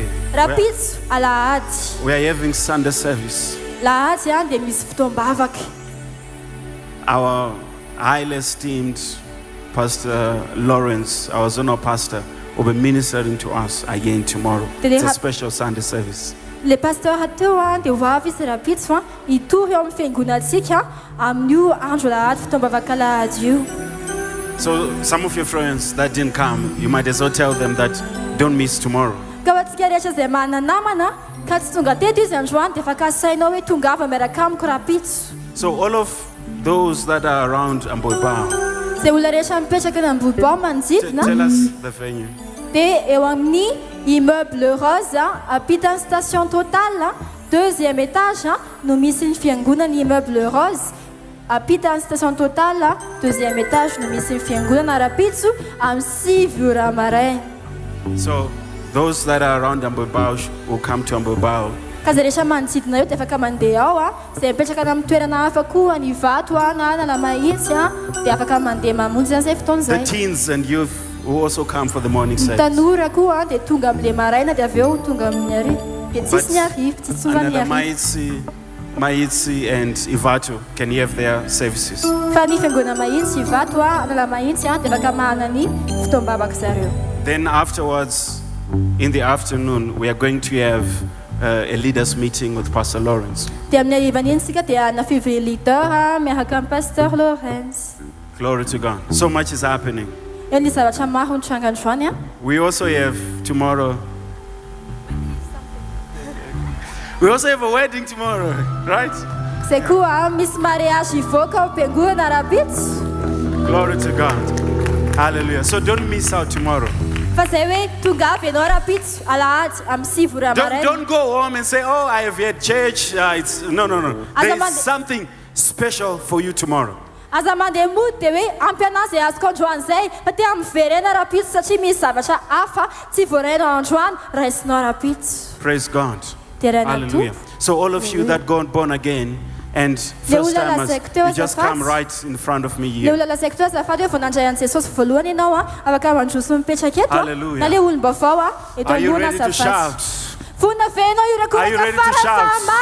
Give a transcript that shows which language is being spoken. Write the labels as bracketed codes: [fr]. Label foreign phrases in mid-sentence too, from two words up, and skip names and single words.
[en] We are having Sunday service. Our highly esteemed Pastor Lawrence, our zonal pastor, will be ministering to us again tomorrow. It's a special Sunday service. [fr] Le pasteur [mg] ateo de vavy sy rapitso itory eo amin'ny fiangonatsika amin'io andro lahady fitaombavaka lahady io. [en] So some of your friends that didn't come, you might as well tell them that don't miss tomorrow. [mg] Ka ho antsika rehetra izay manana namana ka tsy tonga teto izy androany dia afaka sainao hoe tongava miaraka amiko rapitso. [en] So all of those that are around Amboibao, [mg] zay olona rehetra mipetraka eny Amboibao manodidina, [en] tell us the venue. [mg] dia eo amin'ny [fr] immeuble rose [mg] ampitany station Total, [fr] deuxième étage [mg] no misy ny fiangonana [fr] immeuble rose. [mg] Ampitany station Total, [fr] deuxième étage [mg] no misy ny fiangonana rapitso amin'ny 6 ora maraina. [en] So those that are around Amboibao will come to Amboibao. [mg] Ka zay rehetra manodidina eo dia afaka mandeha ao zay mipetraka amin'ny toerana hafa koa ny Ivato na Analamahitsy dia afaka mandeha mamonjy izay fotoana [en] The [mg] izay. [en] teens and youth will also come for the morning service. [mg] Tanora koa dia tonga amin'ilay maraina dia avy eo tonga amin'ny ariva. Dia tsisy ny ariva, tsisy tsova ny ariva. [en] Maitsi and Ivato can have their services. [mg] Fa ny fiangonana Mahitsy, Ivato, Analamahitsy dia afaka manana ny fitoam-bavaka zareo. [en] Then afterwards, in the afternoon, we are going to have a leaders meeting with Pastor Lawrence. [mg] Dia amin'ny arivany iny sika dia na fivry leader miaraka amin'ny Pasteur Lawrence. [en] Glory to God. So much is happening. [mg] Eo ny zavatra maro ny tranga androany. [en] We also have tomorrow. We also have a wedding tomorrow, right? [mg] Zay koa misy mariage ivoaka ao am-piangonana rapitso. [en] Glory to God. Hallelujah. So don't miss out tomorrow. [mg] Fa zay hoe tongava ianao rapitso alahady amin'ny 6 ora maraina. [en] Don't go home and say, oh, I have had church. No. There's something special for you tomorrow. [mg] Aza mandeha mody dia hoe ampy anazy zay azoko androany zay fa te amin'ny verena rapitso satria misy zavatra hafa tsy voaraina androany raisinao rapitso. [en] Praise God. Hallelujah. So all of you that got born again and first timers, you just come right in front of me here. Hallelujah. Are you ready to shout? Are you ready to shout?